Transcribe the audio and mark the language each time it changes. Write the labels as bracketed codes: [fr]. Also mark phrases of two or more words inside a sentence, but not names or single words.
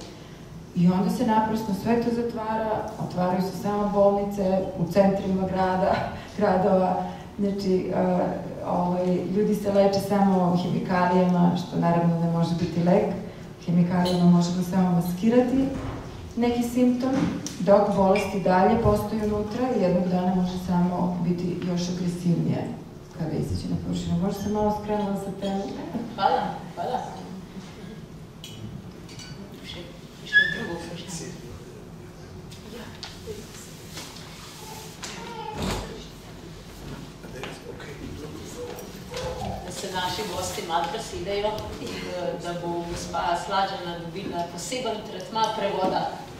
[sr] I onda se naprosto sve to zatvara, otvaraju se samo bolnice u centrima gradova, znači, ljudi se leče samo hemikalijama, što naravno ne može biti lek, hemikalijama možemo samo maskirati neki simptom, dok bolesti dalje postoji unutra i jednog dana može samo biti još agresivnije kada izađe na površinu. Možda sam malo skrenula sa temu. [sl] Hvala, hvala. Išlo drugo vprašanje. Da se naši gosti malo presidejo in da bo gospa Slađana dobila poseben tretma prevoda.